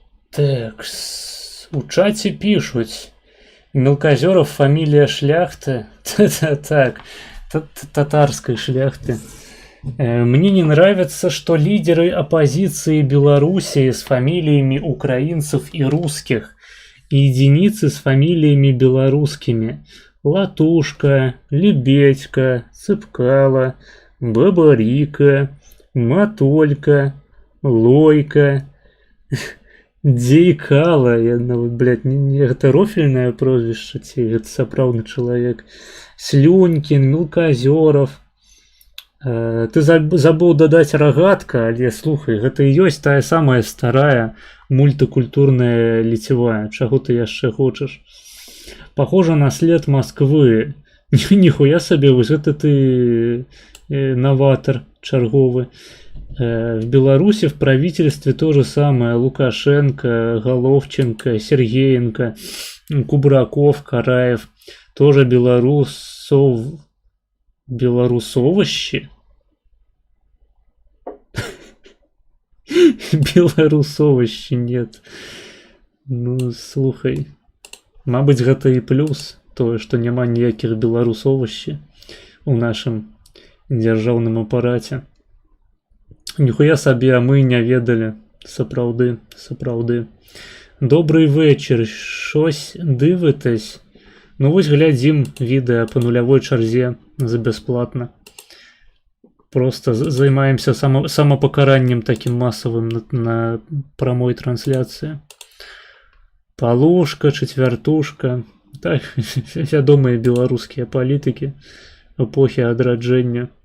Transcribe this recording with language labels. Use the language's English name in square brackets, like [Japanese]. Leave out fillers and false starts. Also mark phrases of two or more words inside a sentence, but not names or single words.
[Russian] Так, у чате пишут. Мелкозеров фамилия шляхты. Так, татарской шляхты. Мне не нравится, что лидеры оппозиции Белоруссии с фамилиями украинцев и русских и единицы с фамилиями белорусскими. Латушка, Лебедька, Цыпкало, Бабарика, Матолька, Лойка, Дейкала. Блядь, это рофельное прозвище, это сапраўдны человек. [Belarusian] Слюнькин, Мелкозеров. [Russian] Ты забыл [Belarusian] додать рогатка, але слухай, гэта і ёсць тая самая старая мультикультурная литевая. Чаго ты яшчэ хочаш? [Russian] Похоже на след Москвы. Нихуя себе, вот это ты новатор черговый. В Беларуси в правительстве то же самое. Лукашенко, Головченко, Сергеенко, Кубраков, Караев. Тоже белорусовощи. Белорусовощи нет. [Belarusian] Ну, слухай. Мабыць, гэта і плюс тое, што няма ніякіх беларусовощі у нашым дзяржаўным апараце. Ніхуя сабе, а мы не ведалі. [Russian] Сапраўды. Добрый вечер. [Ukrainian] Щось дивитесь? [Belarusian] Ну вось глядзім відэа па нулявой чарзе за бясплатна. Просто займаемся самапакараннем таким массовым на прамой трансляцыі. [Russian] Полушка, четвертушка. [Belarusian] Так, вядомыя беларускія палітыкі эпохі адраджэння.